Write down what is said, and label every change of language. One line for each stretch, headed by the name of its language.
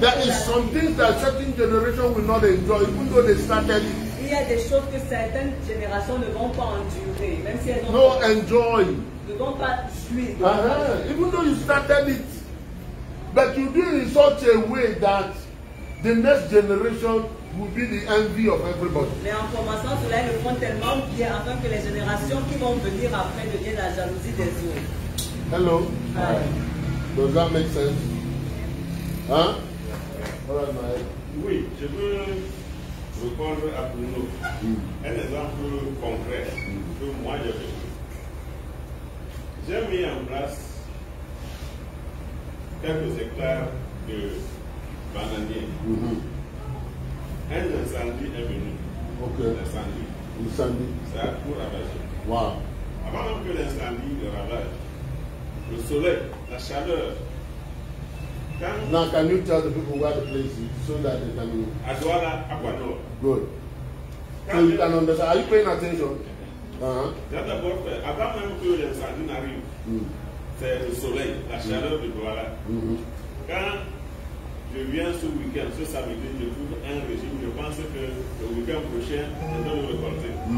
English: There
French: pour
English: is
French: la
English: some
French: vie.
English: things that certain generation will not enjoy, even though they started it.
French: Il y a des choses que certaines générations ne vont pas endurer, même si elles
English: No enjoy.
French: ne vont pas jouir.
English: Even though you started it. But you do it in such a way that the next generation will be the envy of everybody.
French: Mais en commençant, cela ils le font tellement bien afin que les générations qui vont venir après deviennent la jalousie des autres.
English: Hello?
French: Ouais.
English: Does that make sense? Huh? All right, my head.
French: Oui, je veux répondre à Bruno. Un exemple concret que moi j'ai vécu. J'ai mis en place quelques hectares de bananiers. Un incendie est venu. Ok. L'incendie. Incendie. Ça a tout ravagé. Wow. Avant même que l'incendie le ravage, le soleil, la chaleur, quand
English: Now, can you tell the people where the place is so that they can...
French: à Douala, à Guano,
English: Good. So you can understand. Are you paying attention?
French: d'abord, avant même que l'incendie n'arrive, c'est le soleil, la chaleur de Douala. Quand je viens ce week-end, ce samedi, je trouve un régime, je pense que le week-end prochain, je dois le récolter.